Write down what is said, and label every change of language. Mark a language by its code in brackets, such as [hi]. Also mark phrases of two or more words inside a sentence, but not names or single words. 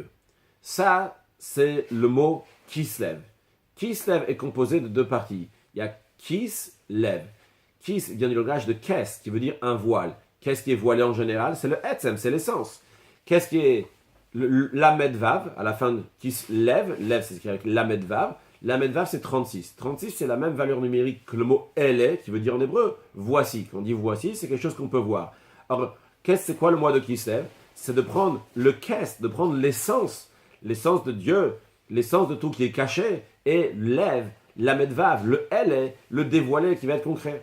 [fr] Ça, c'est le mot kislev. Kislev est composé de deux parties. Il y a kislev. Kis vient du langage de kes, qui veut dire un voile. Qu'est-ce qui est voilé en général? C'est le etzem, c'est l'essence. Qu'est-ce qui est [he] למד וו, [fr] à la fin de kislev, lev c'est écrit avec [he] למד וו. למד וו [fr] c'est 36. 36 c'est la même valeur numérique que le mot ele, qui veut dire en hébreu voici. Quand on dit voici, c'est quelque chose qu'on peut voir. Alors, c'est quoi le mois de Kislev? C'est de prendre le kes, de prendre l'essence de Dieu, l'essence de tout qui est caché, et lève, [he] למד וו, [fr] le ele, le dévoilé qui va être concret.